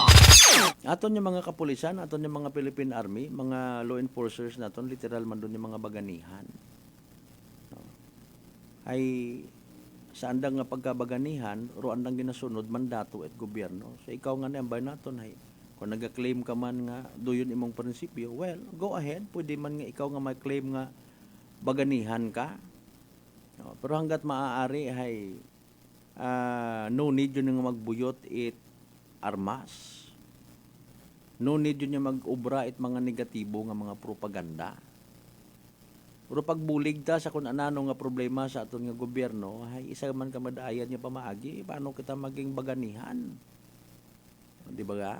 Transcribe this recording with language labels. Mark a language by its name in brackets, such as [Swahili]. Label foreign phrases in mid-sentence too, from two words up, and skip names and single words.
[Hiligaynon] Aton yung mga kapulisan, aton yung mga Philippine Army, mga [English] law enforcers [Hiligaynon] naton, literal man doon yung mga baganihan. Ay sa andang nga pagkabaganihan, ro andang ginasunod mandato at gobyerno. So ikaw nga na ambay naton ay kung nag-claim ka man nga doyon imong prinsipyo, [English] well, go ahead. [Hiligaynon] Pwede man nga ikaw nga mag-claim nga baganihan ka. Pero [Filipino] hanggat maaari [Hiligaynon] ay [English] no need [Hiligaynon] yun nga magbuyot it armas. [English] No need [Hiligaynon] yun nga mag-ubra it mga negatibo nga mga propaganda. Pero pagbulig ta sa kung anano nga problema sa aton nga gobyerno, ay isa man ka madayan nga pamaagi, paano kita maging baganihan? Di ba ga?